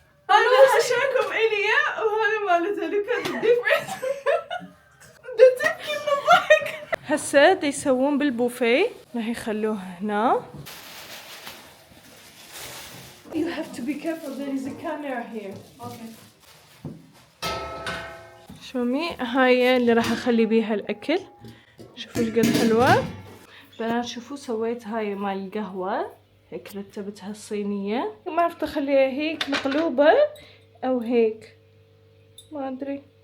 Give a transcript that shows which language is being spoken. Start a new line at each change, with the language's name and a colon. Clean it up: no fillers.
Arabic: هذا حشاكم إليا وهذا مالتها.
English: Look at the difference.
Arabic: ده تبكي من الضحك. هسه دا يسوون بالبوفيه، راح يخلوه هنا.
English: You have to be careful, there is a camera here. Okay.
Arabic: شومي هاي اللي راح اخلي بيها الاكل. شوفوا ايش قد حلوه بنات. شوفوا سويت هاي مال القهوه، هيك رتبتها الصينيه. ما عرفت اخليها هيك مقلوبه او هيك، ما ادري.